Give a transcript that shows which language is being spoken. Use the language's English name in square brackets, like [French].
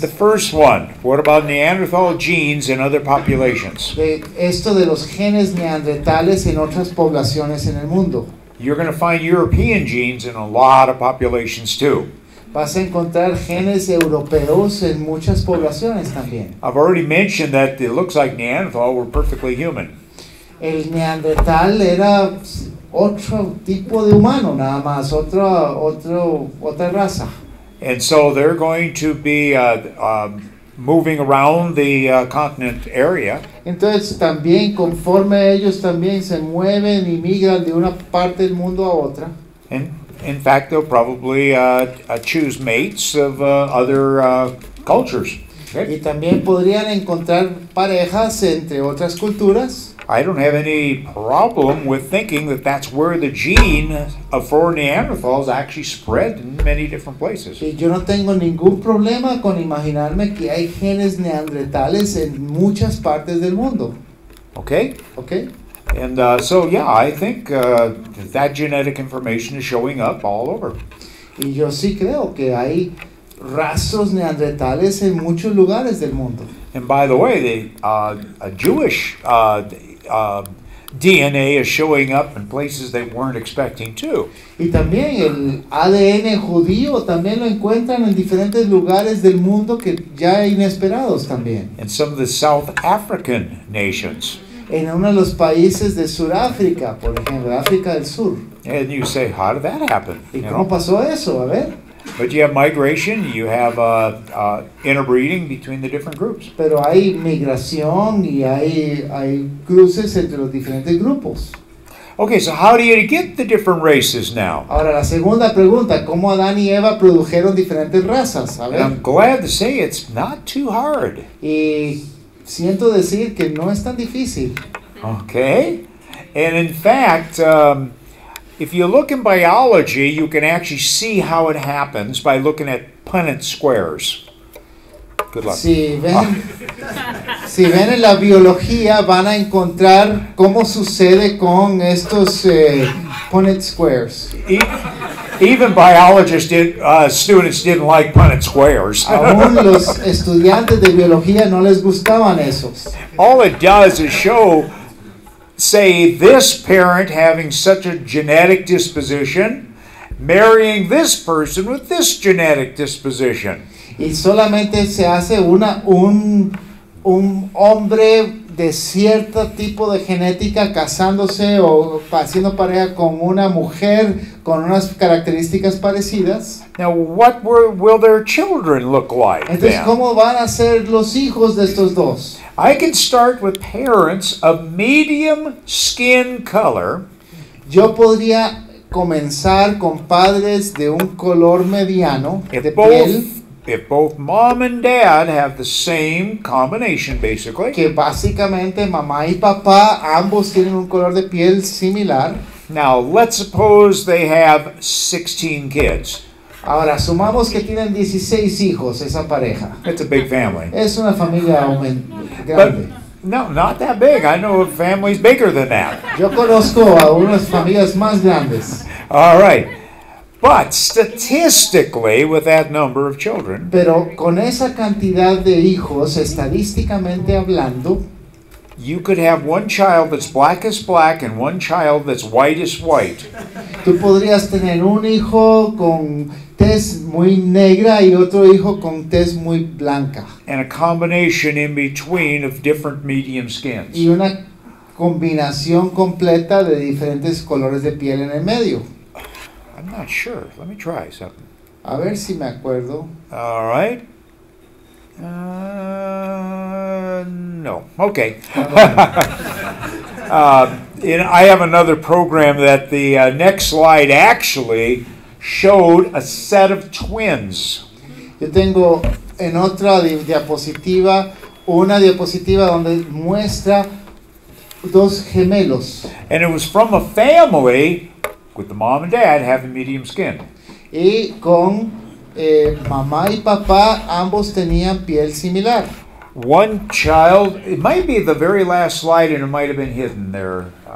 [English] The first one, what about Neanderthal genes in other populations? [Spanish] Esto de los genes neandertales en otras poblaciones en el mundo. [English] You're going to find European genes in a lot of populations too. [Spanish] Vas a encontrar genes europeos en muchas poblaciones también. [English] I've already mentioned that it looks like Neanderthal were perfectly human. [Spanish] El neandertal era otro tipo de humano, nada más, otra raza. [English] And so they're going to be moving around the continent area. [Spanish] Entonces también conforme ellos también se mueven y migran de una parte del mundo a otra. [English] And in fact, they'll probably choose mates of other cultures. [Spanish] Y también podrían encontrar parejas entre otras culturas. [English] I don't have any problem with thinking that that's where the gene for Neanderthals actually spread in many different places. [Spanish] Y yo no tengo ningún problema con imaginarme que hay genes neandertales en muchas partes del mundo. [English] Okay? [Spanish] ¿Ok? [English] And so, yeah, I think that genetic information is showing up all over. [Spanish] Y yo sí creo que hay rastros neandertales en muchos lugares del mundo. [English] And by the way, a Jewish DNA is showing up in places they weren't expecting to. [Spanish] Y también el ADN judío también lo encuentran en diferentes lugares del mundo que ya inesperados también. [English] In some of the South African nations. [Spanish] En uno de los países de Sudáfrica, por ejemplo, África del Sur. [English] And you say, how did that happen? [Spanish] ¿Y cómo pasó eso? A ver. [English] But you have migration, you have interbreeding between the different groups. [Spanish] Pero hay migración y hay cruces entre los diferentes grupos. [English] Okay, so how do you get the different races now? [Spanish] Ahora, la segunda pregunta, ¿cómo Adán y Eva produjeron diferentes razas? A [English] And [Spanish] ver. [English] I'm glad to say it's not too hard. [Spanish] Y siento decir que no es tan difícil. [English] Okay? And in fact, if you look in biology, you can actually see how it happens by looking at Punnett squares. Good luck. [Spanish] Si ven en la biología, van a encontrar cómo sucede con estos Punnett squares. [English] Even biologists students didn't like Punnett squares. [Spanish] Aún los estudiantes de biología no les gustaban esos. [English] All it does is show, say, this parent having such a genetic disposition, marrying this person with this genetic disposition. [Spanish] Y solamente se hace un hombre de cierto tipo de genética casándose o haciendo pareja con una mujer con unas características parecidas. [English] Now, what will their children look like [Spanish] Entonces, [English] then? [Spanish] ¿cómo van a ser los hijos de estos dos? [English] I can start with parents of medium skin color [Spanish] Yo podría comenzar con padres de un color mediano de [English] if both mom and dad have the same combination, basically. [Spanish] que básicamente mamá y papá ambos tienen un color de piel similar. [English] Now, let's suppose they have 16 kids. [Spanish] Ahora, sumamos que tienen 16 hijos esa pareja. [English] It's a big family. [Spanish] Es una familia [English] But [Spanish] grande. [English] no, not that big. I know of families bigger than that. [Spanish] Yo conozco a unas familias más grandes, [English] All right. But statistically, with that number of children, [Spanish] pero con esa cantidad de hijos, estadísticamente hablando, [English] you could have one child that's black as black and one child that's white as white. [Spanish] tú podrías tener un hijo con tez muy negra y otro hijo con tez muy blanca. [English] And a combination in between of different medium skins. [Spanish] Y una combinación completa de diferentes colores de piel en el medio. [English] I'm not sure. Let me try something. [Spanish] A ver si me acuerdo. [English] All right. No. Okay. I have another program that the next slide actually showed a set of twins. [Spanish] Yo tengo en otra diapositiva una diapositiva donde muestra dos gemelos. [English] And it was from a family with the mom and dad having medium skin. [Spanish] Y con mamá y papá ambos tenían piel similar. [English] One child, it might be the very last slide and it might have been hidden there.